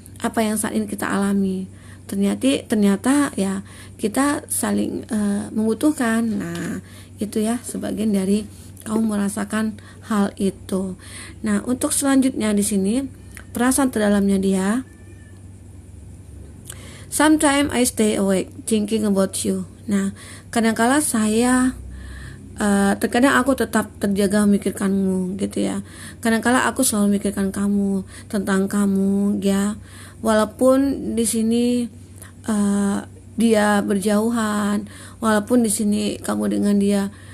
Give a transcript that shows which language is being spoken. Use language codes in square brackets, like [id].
[id] Apa yang saat ini kita alami ternyata ya kita saling membutuhkan. Nah, itu ya sebagian dari kamu merasakan hal itu. Nah, untuk selanjutnya di sini perasaan terdalamnya dia. [en] Sometimes I stay awake thinking about you. [id] Nah, kadang-kala saya terkadang aku tetap terjaga memikirkanmu gitu ya. Kadang-kala aku selalu memikirkan kamu, tentang kamu ya. Walaupun di sini dia berjauhan, walaupun di sini kamu dengan dia